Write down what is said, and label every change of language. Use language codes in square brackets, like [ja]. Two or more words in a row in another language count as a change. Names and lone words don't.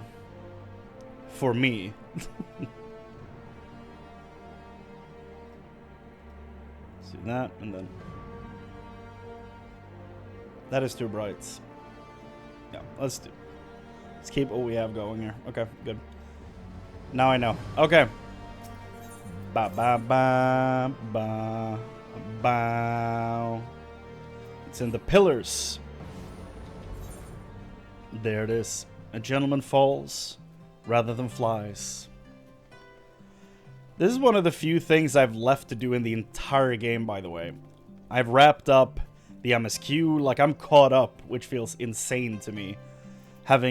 [en] For me. See that, and then... That is too bright. Yeah, let's keep what we have going here. Okay, good. Now I know. Okay. Ba ba ba ba ba. It's in the pillars. There it is. A gentleman falls rather than flies. This is one of the few things I've left to do in the entire game, by the way. I've wrapped up the MSQ, like I'm caught up, which feels insane to me.